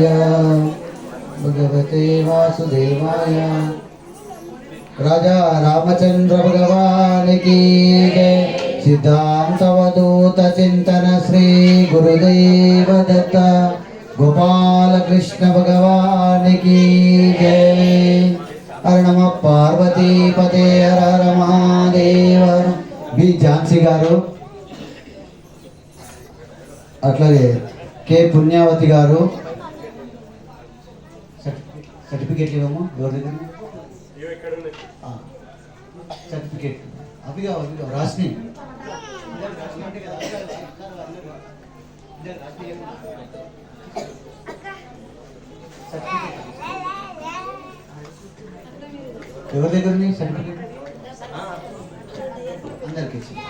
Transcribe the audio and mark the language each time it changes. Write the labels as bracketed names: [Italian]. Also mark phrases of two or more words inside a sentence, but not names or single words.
[Sanskrit] भगवते वासुदेवाय। [Hindi] राजा रामचंद्र भगवान की जय। सिद्धांत अवधूत चिंतन श्री गुरुदेव दत्त गोपाल कृष्ण भगवान की जय। [Sanskrit] हर नमः पार्वती पते हर हर महादेव। [Telugu] बी झांसी गारू, అట్లాగే కే పుణ్యావతి గారు సర్టిఫికేట్ ఇవ్వము. ఎవరి దగ్గర సర్టిఫికేట్ అవి రాసినాయి. ఎవరి దగ్గర సర్టిఫికేట్ అందరికి.